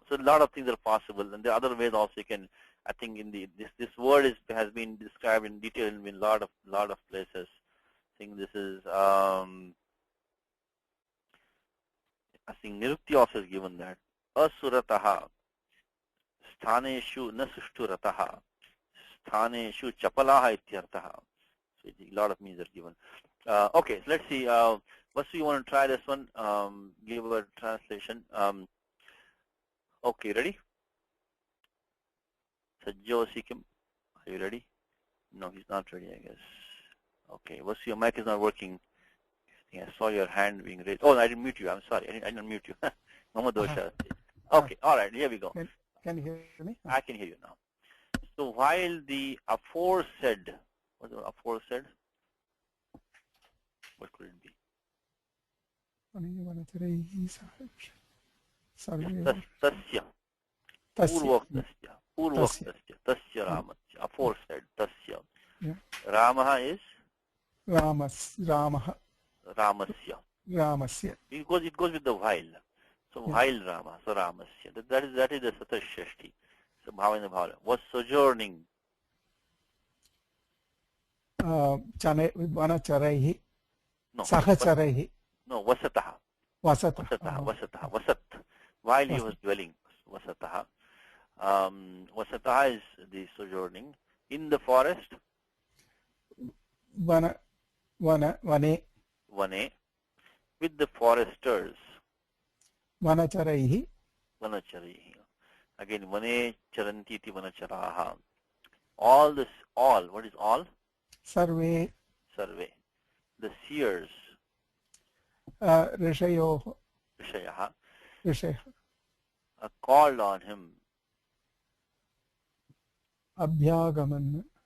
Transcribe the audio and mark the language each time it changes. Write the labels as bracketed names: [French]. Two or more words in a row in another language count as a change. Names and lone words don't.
[English] So a lot of things are possible, and there are other ways also you can. I think in this word has been described in detail in a lot of places. I think this is I think Nirukti also is given that Asurataha. [Sanskrit] Sthaneshu na sushtu rataha. Sthaneshu chapalaha ityartaha. [English] So a lot of meanings are given. Okay, so let's see. Vasu, you want to try this one? Give a translation. Okay, ready? Sajjo Sikkim, are you ready? No, he's not ready, I guess. Okay, Vasu, your mic is not working. I saw your hand being raised. Oh, I didn't mute you. I'm sorry. I didn't mute you. [Sanskrit] Mama dosha. [English] Okay, all right, here we go. Can you hear me? I can hear you now. So while the aforesaid, what's the aforesaid? What could it be? [Sanskrit] Tasya. Purvaktasya. Tasya Ramasya. Aforesaid. Tasya. [English] Ramaha is? [Sanskrit] Ramasya. [English] It goes with the while. So while Rama, so Ramasya. That is the Satashashti. So [Sanskrit] Bhavana Bhavana. [English] Was sojourning. [Sanskrit] Vanacharaihi. [English] No. [Sanskrit] Sahacharaihi. No, Vasataha. Vasataha. Vasat. [English] While he was dwelling. Vasataha. Vasataha is the sojourning. In the forest. [Sanskrit] Vane. Vane. [English] With the foresters. [Sanskrit] Vanacharaihi. Vanacharaihi. Again, Vane charanti iti vanacharaha. [English] All this, all. What is all? [Sanskrit] Sarve. Sarve. [English] The seers. [Sanskrit] Rishayoh. Rishayaha. [English] Called on him. [Sanskrit] Abhyagaman.